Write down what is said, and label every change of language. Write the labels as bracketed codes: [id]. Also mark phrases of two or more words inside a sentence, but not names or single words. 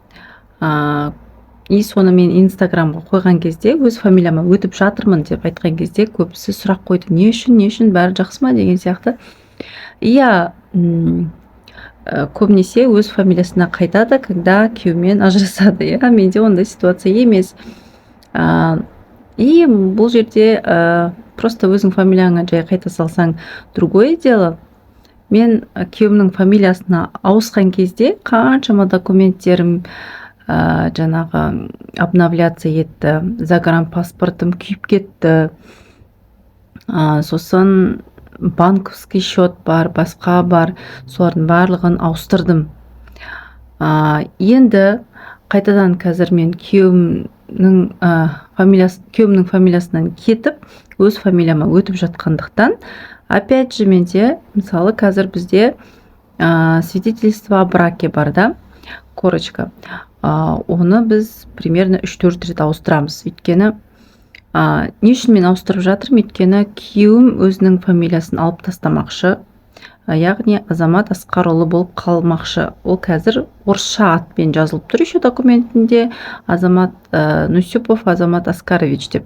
[kk] И соны мен инстаграмға қойған кезде өз фамилияма өтіп жатырмын деп айтқан кезде көбісі сұрақ қойды: не үшін бәрі жақсы ма деген сияқты. Иә, көбінесе өз фамилиясына қайтады, когда күйеуімен ажырасады. Иә, менде ондай ситуация емес. И бұл жерде просто өзің фамилияңа жай қайта салсаң [ru] другое дело. [kk] Мен күйеуімнің фамилиясына ауысқан кезде қаншама документтерім жаңағы обновляция етті, загранпаспортым күйіп кетті, сосын [ru] банковский счет [kk] бар, басқа бар, солардың барлығын ауыстырдым. Енді қайтадан қазір мен күйеуімнің фамилиясынан кетіп, өз фамилияма өтіп жатқандықтан, [ru] опять же [kk] менде, мысалы, қазір бізде [ru] свидетельство о браке [kk] бар да, корочка. Оны біз примерно 3-4 рет ауыстырамыз. Өйткені не үшін мен ауыстырып жатырмын? Өйткені күйеуім өзінің фамилиясын алып тастамақшы, яғни Азамат Асқарұлы болып қалмақшы. Ол қазір орысша атпен жазылып тұр еще документінде: Азамат Нусюпов, Азамат Аскарович деп.